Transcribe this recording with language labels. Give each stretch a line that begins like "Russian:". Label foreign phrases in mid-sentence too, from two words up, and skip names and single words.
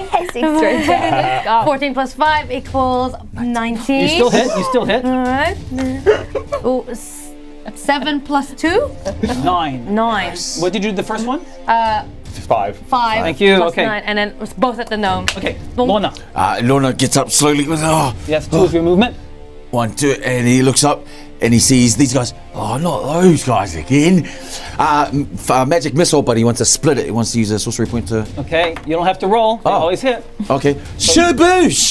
English: Yes, extra attack. 14 plus 5 equals 19. You still hit. All right. Ooh, 7 plus 2? 9. 9. What did you do the first one? 5. 5. Thank you, plus okay. 9, and then it's both at the gnome. Okay, Lona. Lona gets up slowly with Yes, 2 of your movement. 1, 2, and he looks up and he sees these guys. Oh, not those guys again. Magic missile, but he wants to split it. He wants to use a sorcery point to. Okay, you don't have to roll. They always hit. Okay. Shaboosh!